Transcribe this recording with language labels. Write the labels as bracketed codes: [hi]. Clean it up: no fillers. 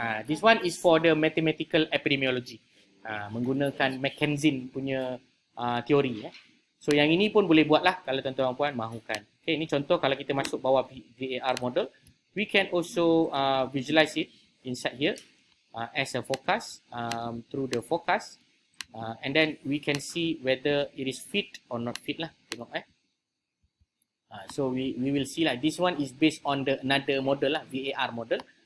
[en] This one is for the mathematical epidemiology. [ms] Menggunakan Mackenzie punya teori. So yang ini pun boleh buat lah kalau tuan-tuan dan puan mahukan. Okay, ini contoh kalau kita masuk bawah VAR model. [en] We can also visualize it inside here as a forecast through the forecast. And then we can see whether it is fit or not fit lah. [ms] Tengok [en] so we will see lah. This one is based on the another model lah, VAR model.